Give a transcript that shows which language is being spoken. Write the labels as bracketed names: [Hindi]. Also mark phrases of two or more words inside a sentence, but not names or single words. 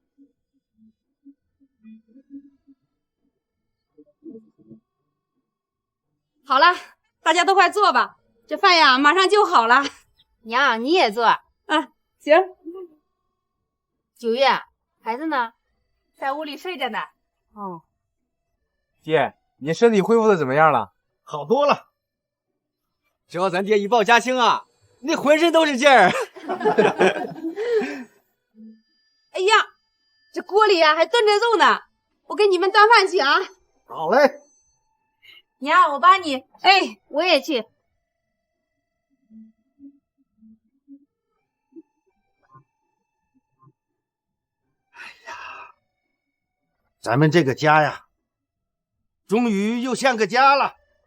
[Chinese] 好了，大家都快坐吧，這飯呀馬上就好了。娘，你也坐。啊，行。 9月，孩子呢？在屋裡睡着呢。哦。爹，你身體恢復的怎麼樣了？好多了。只要咱爹一抱嘉興啊，那渾身都是勁兒。哎呀，這鍋裡啊還燉着肉呢，我給你們端飯去啊。好嘞。娘，我幫你。哎，我也去。哎呀，咱們這個家呀，終於又像個家了。